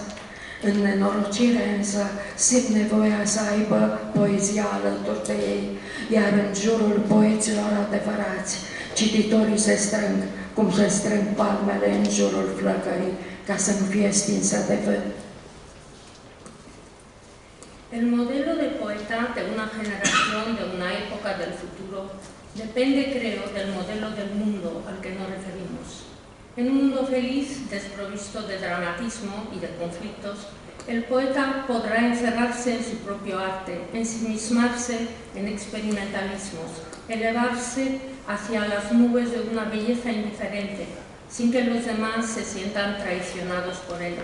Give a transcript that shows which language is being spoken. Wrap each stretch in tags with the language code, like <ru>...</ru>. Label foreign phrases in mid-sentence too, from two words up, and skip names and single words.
<ro>În nenorocire însă simt nevoia să aibă poezia alături de ei, iar în jurul poeților adevărați, cititorii se strâng, cum se strâng palmele în jurul flăcării, ca să nu fie stinsă de vânt.</ro> <es>El modelo de poeta de una generación, de una época del futuro, depende, creo, del modelo del mundo al que nos referimos. En un mundo feliz, desprovisto de dramatismo y de conflictos, el poeta podrá encerrarse en su propio arte, ensimismarse en experimentalismos, elevarse hacia las nubes de una belleza indiferente, sin que los demás se sientan traicionados por él.</es>